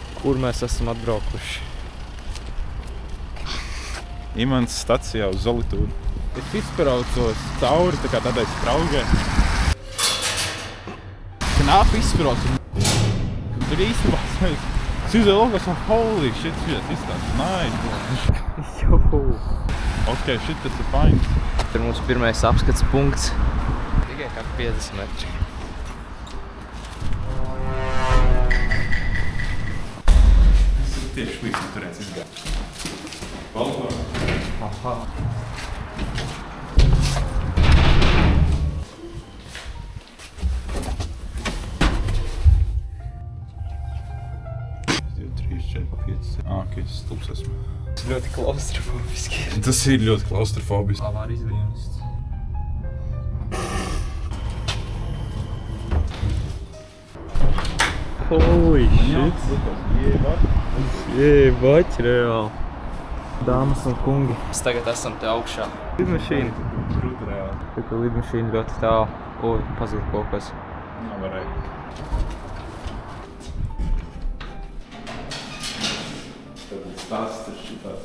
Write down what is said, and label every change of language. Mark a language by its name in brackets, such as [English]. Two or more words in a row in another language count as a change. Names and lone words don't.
[Latvian] Kur mēs esam atbraukuši? Imants stacijā uz Zolitūdu. Es izbraucos cauri tā kā tādai spraugai. Knāpi izbraucu. Tur īstenībā es izvēju logos un [English] holy shit, [Latvian] šis izstāsts. Nice. Juhu. Ok, shit, tas ir fine. Tur ir mūsu pirmais apskats punkts. Tikai kā 50 metri. Tas ir tieši līdz, un turēts izgāt. Balkon. Aha. Ok, es stulbs esmu. Tas ļoti klaustrofobiski. Tas ir ļoti klaustrofobiski. Avārijas dienests. [English] Holy shit. [Latvian] Jēbaķi, reāli. Dāmas un kungi. Mēs tagad esam te augšā. Lidmašīna. Grūti reāli. Tikko lidmašīna ļoti tālu. Oi, pazūd kaut kas. Nav varēja. Stāsts ir šitāds.